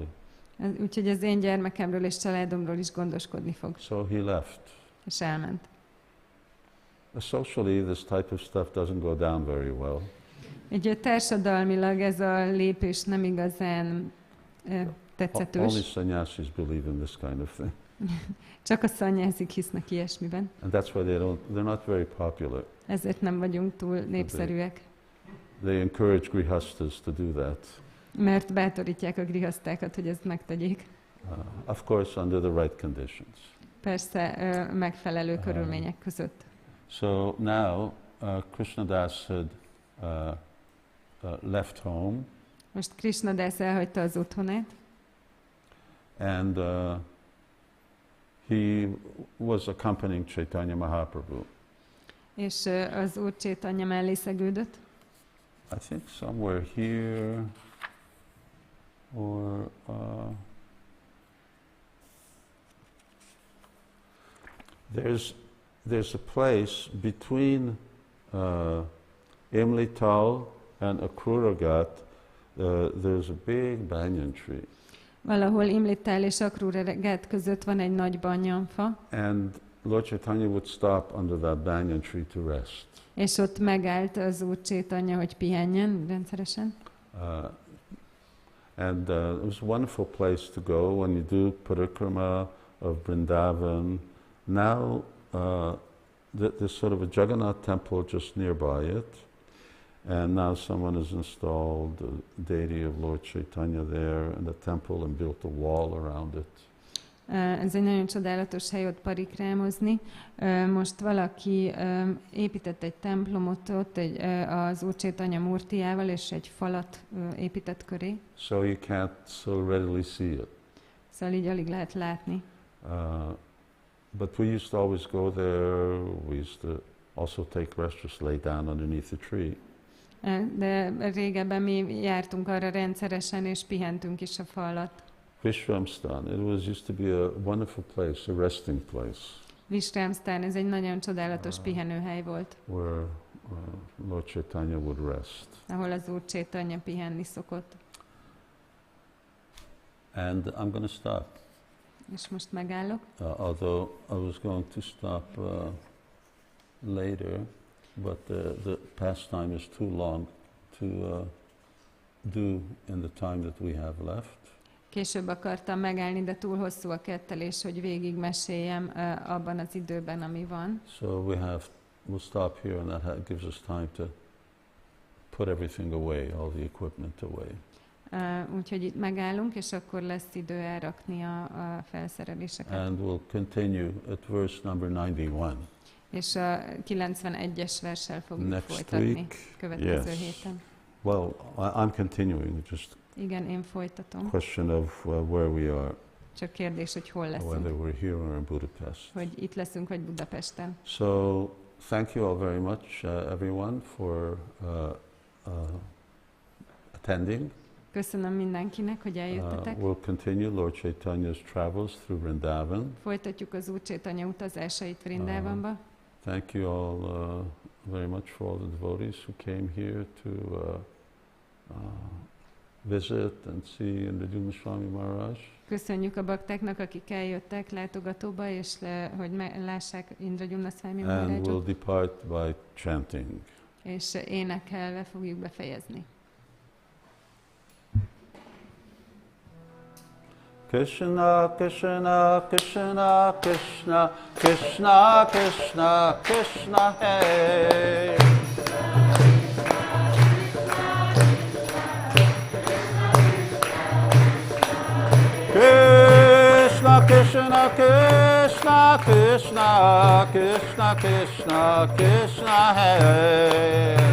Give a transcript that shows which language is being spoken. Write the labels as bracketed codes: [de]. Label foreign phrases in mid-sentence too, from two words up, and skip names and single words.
[hu] Úgyhogy az én gyermekemről és családomról is gondoskodni fog. [en] So he left. [hu] És elment. [en] Socially, this type of stuff doesn't go down very well. [hu] Egy társadalmilag ez a lépés nem igazán tetszetős. [en] Only sannyasis believe in this kind of thing. [hu] Csak a szanyászik hisznek ilyesmiben. [en] And that's why they're not very popular. [hu] Ezért nem vagyunk túl népszerűek. [en] They encourage grihastas to do that. [hu] Mert bátorítják a grihasztákat, hogy ezt megtegyék. [en] Of course, under the right conditions. [hu] Persze, megfelelő körülmények között. [en] So now Krishnadas had left home. [hu] Most Krishnadas elhagyta az otthonát. [en] And he was accompanying Caitanya Mahaprabhu. [hu] És az Úr Caitanya mellé szegődött. [en] I think somewhere here, or there's a place between Imlital and Akruragat. There's a big banyan tree. [hu] Valahol Imlittel és Akrúreget között van egy nagy banyanfa, [en] and Lord Caitanya would stop under that banyan tree to rest. [hu] és ott megállt az Úr Caitanya, hogy pihenjen rendszeresen. [en] And it was a wonderful place to go when you do parikrama of Vṛndāvana. Now there's sort of a Jagannath temple just nearby it, and now someone has installed the deity of Lord Caitanya there in the temple and built a wall around it. [hu] Ez egy nagyon csodálatos hely ott parikrámozni. Most valaki épített egy templomot ott az Úr Caitanya murtiával, és egy falat épített köré. [en] So you can't so readily see it. [hu] Szóval így alig lehet látni. [en] But we used to always go there. We used to also take rest, just lay down underneath the tree. [hu] De régebben mi jártunk arra rendszeresen, és pihentünk is a fa alatt. [en] Vishramstan, it used to be a wonderful place, a resting place. [hu] Vishramstan, ez egy nagyon csodálatos pihenőhely volt. [en] Where Lord Caitanya would rest. [hu] Ahol az Úr Caitanya pihenni szokott. [en] And I'm going to stop. [hu] És most megállok. [en] Although I was going to stop later, but the pastime is too long to do in the time that we have left. [hu] Később akartam megállni, de túl hosszú a kettelés, hogy végig meséljem abban az időben, ami van. [en] So we'll stop here, and that gives us time to put everything away, all the equipment away. [hu] Úgyhogy itt megállunk, és akkor lesz idő elrakni a felszereléseket. [en] And we'll continue at verse number 91. [hu] És a 91-es verssel fogjuk [en] Next [hu] folytatni [en] week, [hu] következő [en] yes. [hu] héten. [en] Well, I'm continuing, just [hu] Igen, én folytatom. [en] question of where we are, [hu] Csak kérdés, hogy hol [en] whether [hu] leszünk. [en] we're here or in Budapest. [hu] Hogy itt leszünk, vagy Budapesten. [en] So, thank you all very much, everyone, for attending. [hu] Köszönöm mindenkinek, hogy eljöttetek. [en] We'll continue Lord Caitanya's travels through Vṛndāvana. [hu] Folytatjuk az Úr Caitanya utazásait Vṛndāvanba. [en] Thank you all very much for all the devotees who came here to visit and see Vṛndāvana Swami Maharaj. [hu] Köszönjük a baktáknak, akik eljöttek látogatóba, és hogy lássák Vṛndāvana Swami [en] And we'll [hu] Maharajot. [en] depart by chanting. [hu] És énekelve fogjuk befejezni. [en] Krishna, Krishna, Krishna, Krishna, Krishna, Krishna, Krishna, Hey. [hu] Krishna, Krishna, Krishna, Krishna, Krishna, Krishna, Krishna, Hey.